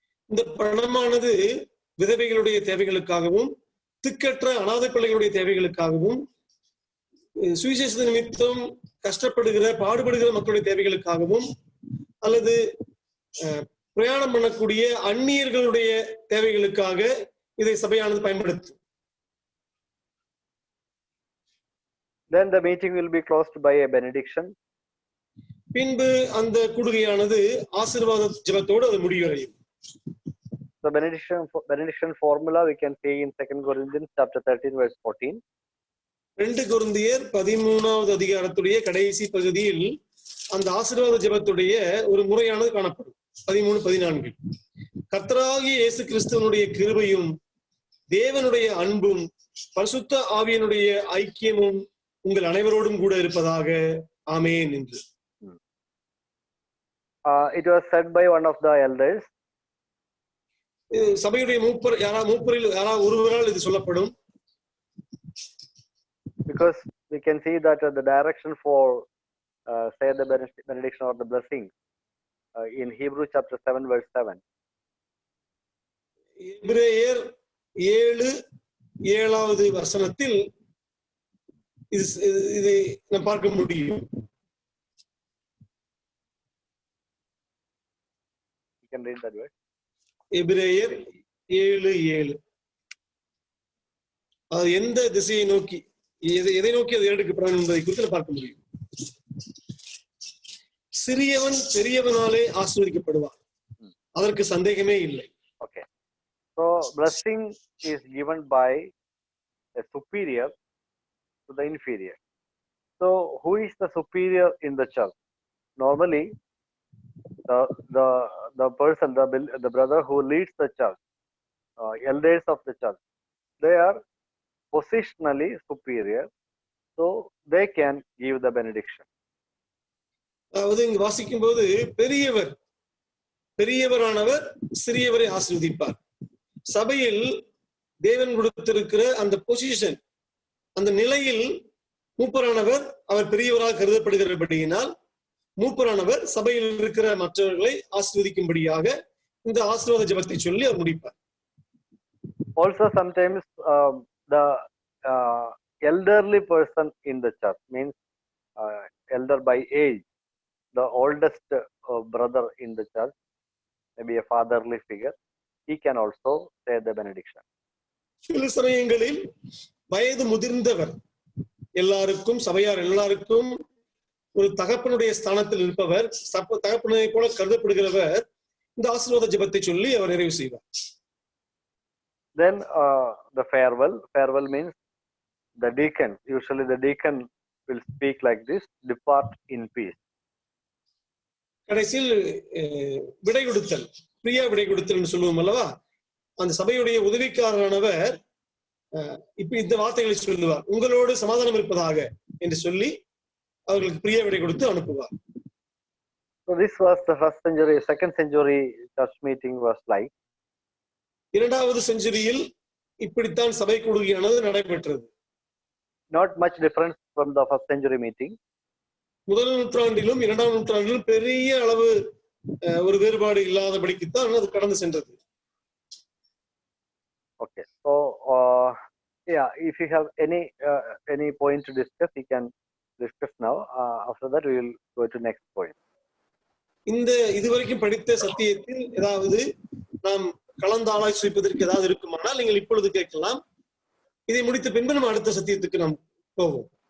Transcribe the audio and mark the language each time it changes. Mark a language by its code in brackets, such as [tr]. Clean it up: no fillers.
[ta] இந்த பணமானது விதவைகளுடைய தேவைகளுக்காகவும் திக்கற்ற அனாதை பிள்ளைகளுடைய தேவைகளுக்காகவும் சுவிசேஷ நிமித்தம் பாடுபடுகிற மக்களுடைய தேவைகளுக்காகவும் அல்லது பிரயாணம் பண்ணக்கூடிய அந்நியர்களுடைய தேவைகளுக்காக இதை சபையானது பயன்படுத்தும். [en] Then the meeting will be closed by a benediction. [ta] பின்பு அந்த கூடுகையானது ஆசீர்வாத ஜெபத்தோடு அது முடிவடையும். [en] The benediction formula we can see in 2 Corinthians chapter 13 verse 14. [ta] 2 கொரிந்தியர் 13வது அதிகாரத்துடைய கடைசி பகுதியில் அந்த ஆசீர்வாத ஜெபத்துடைய ஒரு முறையானது காணப்படும். 13-14. கர்த்தராகிய இயேசு கிறிஸ்துவினுடைய கிருபையும் தேவனுடைய அன்பும் பரிசுத்த ஆவியினுடைய ஐக்கியமும் உங்கள் அனைவரோடும் கூட இருப்பதாக. ஆமென் என்று. [en] It was said by one of the elders. [ta] சபையுடைய மூப்பரில் யாராவது ஒருவரால் இது சொல்லப்படும். [en] Because we can see that the direction for say the benediction or the blessing in Hebrew chapter 7 verse 7. [ta] எபிரேயர் 7:7 வசனத்தில் இதை நாம் பார்க்க முடியும். [en] You can read that word. [ta] எபிரேயர் 7:7. அது எந்த திசையை நோக்கி எதை நோக்கி அது எடுக்கப்படும் என்பதை குறித்து பார்க்க முடியும். சிறியவன் பெரியவனாலே ஆசீர்வதிக்கப்படுவான், அதற்கு சந்தேகமே இல்லை. [en] Okay, so blessing is given by a superior to the inferior. So who is the superior in the church? normally the person, the brother who leads the church, elders of the church, they are positionally superior, so they can give the benediction. [ta] அதாவது இங்க வாசிக்கும் போது பெரியவரானவர் சிறியவரை ஆசீர்வதிப்பார். சபையில் தேவன் கொடுத்திருக்கிற அந்த position, அந்த நிலையில் மூப்பரானவர் அவர் பெரியவராக கருதப்படுகிறபடியினால் மூப்பரானவர் சபையில் இருக்கிற மற்றவர்களை ஆசீர்வதிக்கும்படியாக இந்த ஆசீர்வாத ஜெபத்தை சொல்லி அவர் முடிப்பார். [en] Also sometimes the elderly person in the church, means elder by age, the oldest brother in the church, maybe a fatherly figure, he can also say the benediction. [ta] சில சமயங்களில் வயது முதிர்ந்தவர், எல்லாருக்கும் சபையார் எல்லாருக்கும் ஒரு தகப்பனுடைய ஸ்தானத்தில் இருப்பவர், தகப்பனை போல கருதப்படுகிறவர் இந்த ஆசீர்வாத ஜெபத்தை சொல்லி அவர் நிறைவு செய்வார். [en] Then the farewell means the deacon, usually the deacon will speak like this: depart in peace. [ta] கடைசியில் விடை கொடுத்தல், பிரியா விடை கொடுத்தல் சொல்லுவோம் அல்லவா, அந்த சபையுடைய உதவிக்காரரானவர் இப்ப இந்த வார்த்தைகளை சொல்லுவார்: உங்களோடு சமாதானம் இருப்பதாக என்று சொல்லி அவர்களுக்கு பிரிய விடை கொடுத்து அனுப்புவார். [en] So this was the first century. Second century church meeting was like. [ta] இரண்டாவது செஞ்சுரியில் இப்படித்தான் சபை கூடுகையானது நடைபெற்றது. [en] Not much difference from the first century meeting. [ta] முதல் நூற்றாண்டிலும் இரண்டாம் நூற்றாண்டிலும் பெரிய அளவு ஒரு வேறுபாடு இல்லாதபடிக்குத்தான் அது கடந்து சென்றது. [en] Okay, so yeah, if you have any point to discuss, you can discuss now. After that, we will go to next point. [ta] இந்த இதுவரைக்கும் படித்த சத்தியத்தில் ஏதாவது நாம் கலந்து ஆலோசிப்பதற்கு ஏதாவது இருக்குமானால் நீங்கள் இப்பொழுது கேட்கலாம். இதை முடித்த பின்பு நம்ம அடுத்த சத்தியத்துக்கு நாம் போவோம்.